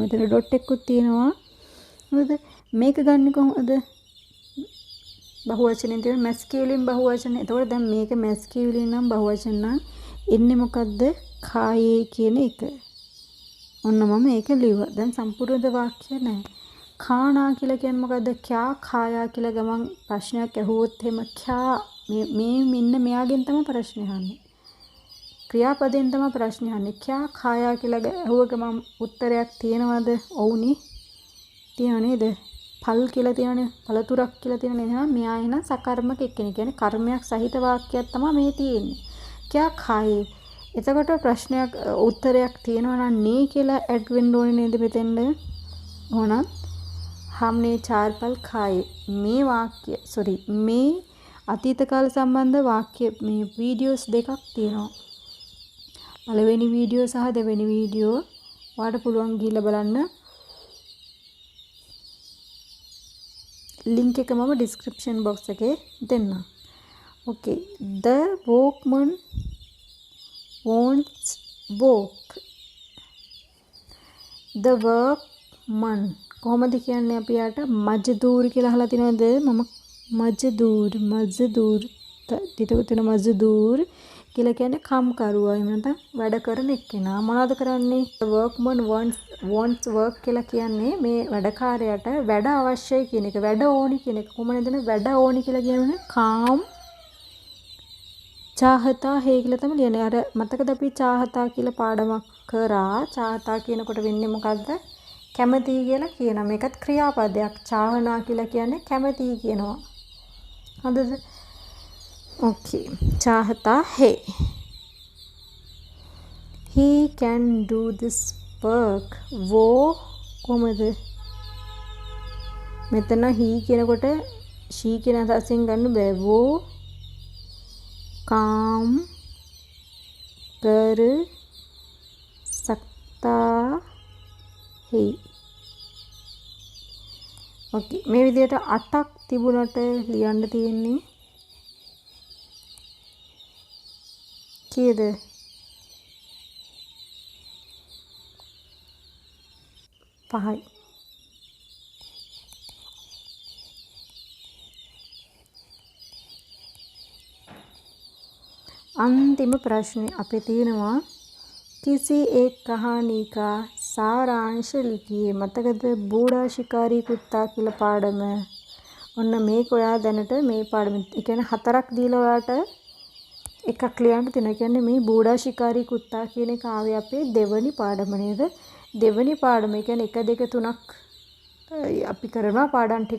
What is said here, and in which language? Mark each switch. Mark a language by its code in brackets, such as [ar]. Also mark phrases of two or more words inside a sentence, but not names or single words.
[si] මෙතන ඩොට් එකකුත් තියෙනවා. හරිද? මේක ගන්න කොහොමද? බහුවචනෙන් තියෙන මැස්කියුලින් බහුවචන. එතකොට දැන් මේක මැස්කියුලින් නම් බහුවචන නම් එන්නේ මොකද්ද? කායේ කියන එක. ඔන්න මම ඒක ලිව්වා. දැන් සම්පූර්ණ වාක්‍ය නැහැ. खाना කියලා කියන්නේ මොකද්ද? [hi] क्या खाया [si] කියලා ගමන් ප්‍රශ්නයක් ඇහුවොත් එහෙම क्या මේ මෙන්න මෙයාගෙන් තමයි ප්‍රශ්නේ අහන්නේ. ක්‍රියාපදයෙන් තමයි ප්‍රශ්නේ අහන්නේ. [hi] क्या खाया [si] කියලා ඇහුව ගමන් උත්තරයක් තියෙනවද? ඔව්නේ. තියෙනව නේද? පල් කියලා තියෙනනේ. පළතුරක් කියලා තියෙනනේ. එහෙනම් මෙයා එහෙනම් සකර්මක එක්කෙනෙක්. කියන්නේ කර්මයක් සහිත වාක්‍යයක් තමයි මේ තියෙන්නේ. [hi] क्या खाए. [si] එතකොට ප්‍රශ්නයක් උත්තරයක් තියෙනවා නම් නේ කියලා ඇඩ් වෙන්න ඕනේ නේද මෙතෙන්ද? [hi] ඕනනම් हमने 4 फल खाए. [si] මේ වාක්‍ය මේ අතීත කාල සම්බන්ධ වාක්‍ය මේ වීඩියෝස් දෙකක් තියෙනවා. පළවෙනි වීඩියෝ සහ දෙවෙනි වීඩියෝ ඔයාලට පුළුවන් ගිහිල්ලා බලන්න. ලින්ක් එක මම ඩිස්ක්‍රිප්ෂන් බොක්ස් එකේ දෙන්නම්. [en] Okay. The workman wants walk. The workman [si] කොහොමද කියන්නේ අපි යාට මජ්දූර් කියලා අහලා තිනවද? මම මජ්දූර් ඊට තියෙන මජ්දූර් කියලා කියන්නේ කම්කරුවා. එහෙම නැත්නම් වැඩ කරන එක්කෙනා. මොනවද කරන්නේ? [en] The workman wants work [si] කියලා කියන්නේ මේ වැඩකාරයාට වැඩ අවශ්‍යයි කියන එක. වැඩ ඕනි කියන එක. කොහොමද වැඩ ඕනි කියලා කියන්නේ? [hi] काम चाहता है [si] කියලා තමයි ලියන්නේ. අර මතකද අපි चाहता කියලා පාඩමක් කරා. चाहता කියනකොට වෙන්නේ මොකද්ද? කැමති කියලා කියනවා. මේකත් ක්‍රියාපදයක්. चाहना කියලා කියන්නේ කැමති කියනවා. හරිද? [hi] ओके. चाहता है. [en] He can do this work. [si] वो කොහමද? මෙතන he කියනකොට she කියන අදහසින් ගන්න බෑ. [hi] वो काम कर सकता है. ओके. [si] මේ විදිහට 8ක් තිබුණට ලියන්න තියෙන්නේ කීයද? 5යි. [hi] अंतिम प्रश्न आपे तीनवा किसी एक कहानी का सारांश लिखिए. [si] මතකද බෝඩා ශිකාරී කුත්තා කියලා පාඩම. ඔන්න මේක ඔයා දැනට මේ පාඩම. ඒ කියන්නේ 4ක් දීලා ඔයාට එකක් ලියන්න තියෙනවා. ඒ කියන්නේ මේ බෝඩා ශිකාරී කුත්තා කියන එක ආවේ අපේ දෙවනි පාඩම නේද? දෙවනි පාඩම. ඒ කියන්නේ 1 2 3ක් අපි කරනවා පාඩම් ටික.